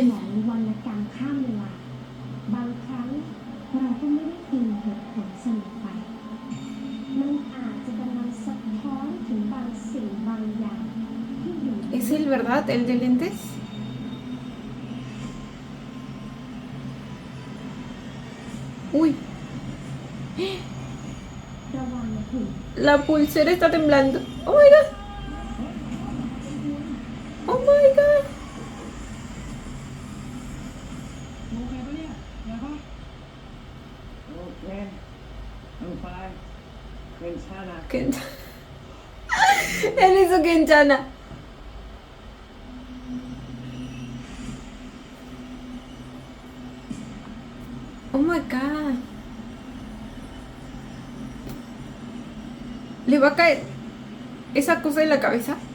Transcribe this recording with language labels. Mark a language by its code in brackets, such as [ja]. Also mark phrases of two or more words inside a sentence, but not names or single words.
[th] วรรณกรรมข้ามเวลาบางครั้งเราก็ไม่ได้อิงเหตุผลเสมอไปมันอาจจะกำลังสะท้อนถึงบางสิ่งบางอย่างที่อยู่ [es] ¿Es él, verdad? ¿El de lentes? Uy, [th] ระวังนะคุณ [es] la pulsera está temblando. [en] Oh my god. Oh my god. [th] โอเคปะเนี่ยนะปะ โอเค [en] I'm fine [th] เป็นชานะ [es] Ken- Él hizo Kenchana. [en] Oh my god. [es] ¿Le va a caer esa cosa en la cabeza?